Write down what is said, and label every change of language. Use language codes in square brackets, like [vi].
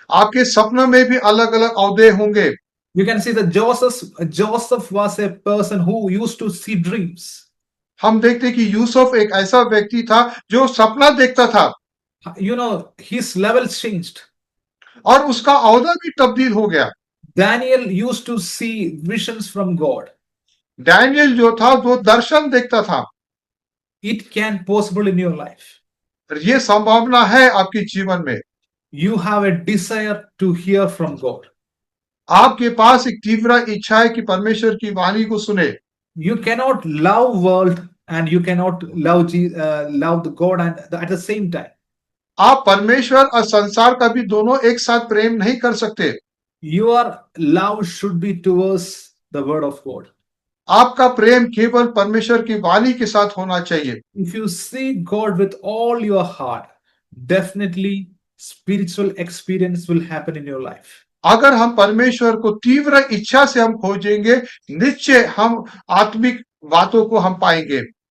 [hi] आपके सपनों में भी अलग अलग औहदे होंगे। [en] You can see that Joseph was a person who used to see dreams. [hi] हम देखते कि यूसुफ एक ऐसा व्यक्ति था जो सपना देखता था। [en] You know, his levels changed. [hi] और उसका औहदा भी तब्दील हो गया। [en] Daniel used to see visions from God. [hi] Daniel जो था वो दर्शन देखता था। [en] It can possible in your life. [hi] ये संभावना है आपके जीवन में। [en] You have a desire to hear from God. [hi] आपके पास एक तीव्र इच्छा है कि परमेश्वर की वाणी को सुने। [en] You cannot love world and you cannot love the God and at the same time. [hi] आप परमेश्वर और संसार का भी दोनों एक साथ प्रेम नहीं कर सकते। [en] Your love should be towards the word of God. [hi] आपका प्रेम केवल परमेश्वर की वाणी के साथ होना चाहिए। [en] If you see God with all your heart, definitely spiritual experience will happen in your life. [hi] अगर हम परमेश्वर को तीव्र इच्छा से हम खोजेंगे, निश्चय हम आत्मिक बातों को हम पाएंगे।